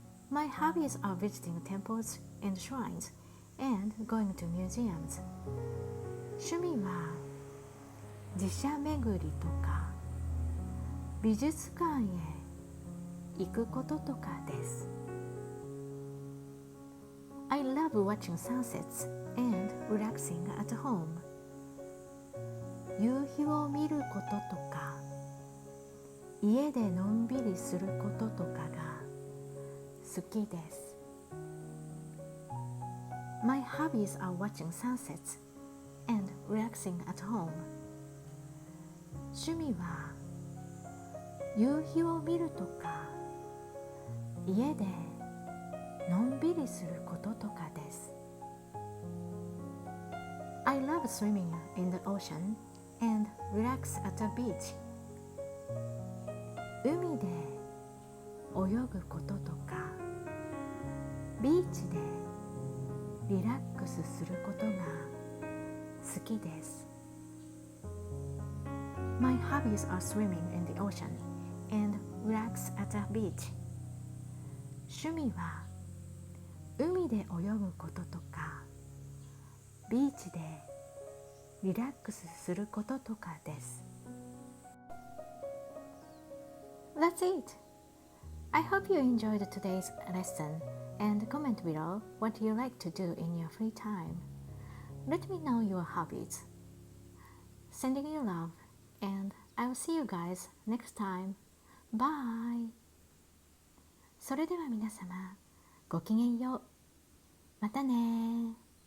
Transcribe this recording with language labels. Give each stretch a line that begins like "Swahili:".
English: My hobbies are visiting temples and shrines and going to museums.
Japanese: 趣味は寺社巡りとか美術館へ行くこととかです。
English: I love watching sunsets and relaxing at home.
Japanese: 夕日を見ることとか家でのんびりすることとかが好きです。
English: My hobbies are watching sunsets and relaxing at home.
Japanese: 趣味は夕日を見るとか家でのんびりすることとかです。
English: I love swimming in the ocean and relax at the beach.
Japanese: 海で泳ぐこととかビーチでリラックスすることが好きです。
English: My hobbies are swimming in the ocean and relax at the beach.
Japanese: 趣味は海で泳ぐこととかビーチでリラックスすることとかです。
English: That's it! I hope you enjoyed today's lesson and comment below what you like to do in your free time. Let me know your hobbies. Sending you love and I will see you guys next time. Bye!
Japanese: それでは皆様、ごきげんよう。またね。